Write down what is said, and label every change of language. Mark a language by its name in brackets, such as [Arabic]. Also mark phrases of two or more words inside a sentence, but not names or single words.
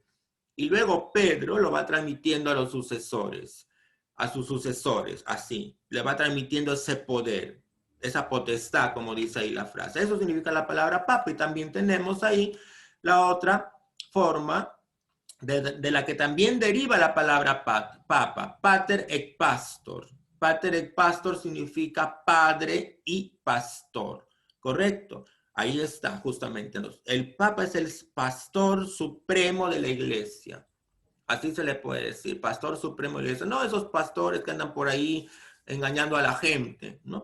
[Spanish] Y luego Pedro lo va transmitiendo a los sucesores, a sus sucesores, así. Le va transmitiendo ese poder, esa potestad, como dice ahí la frase. Eso significa la palabra papa. Y también tenemos ahí la otra forma de la que también deriva la palabra papa, [Latin] pater et pastor. Pater et pastor [Spanish] significa padre y pastor, ¿correcto? Ahí está, justamente. El Papa es el pastor supremo de la iglesia. Así se le puede decir, pastor supremo de la iglesia. No esos pastores que andan por ahí engañando a la gente, ¿no?